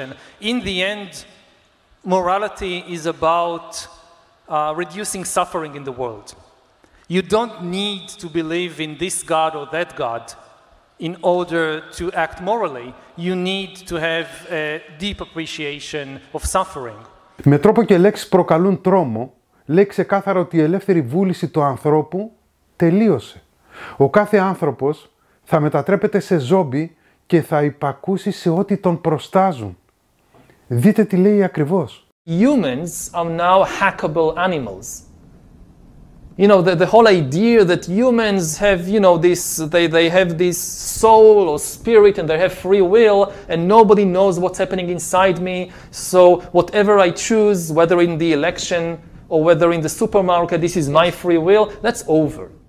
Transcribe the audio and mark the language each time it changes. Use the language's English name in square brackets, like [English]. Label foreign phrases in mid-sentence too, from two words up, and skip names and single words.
[English] In the end, morality is about reducing suffering in the world. You don't need to believe in this God or that God in order to act morally. You need to have a deep appreciation of suffering. [Greek] Με τρόπο και λέξεις προκαλούν τρόμο, λέει ξεκάθαρα ότι η ελεύθερη βούληση του ανθρώπου τελείωσε. Ο κάθε άνθρωπος θα μετατρέπεται σε ζόμπι και θα υπακούσει σε ό,τι τον προστάζουν. Δείτε τι λέει ακριβώς. [English] Humans are now hackable animals. You know, the whole idea that humans have, you know, they have this soul or spirit and they have free will and nobody knows what's happening inside me. So whatever I choose, whether in the election or whether in the supermarket, this is my free will, that's over.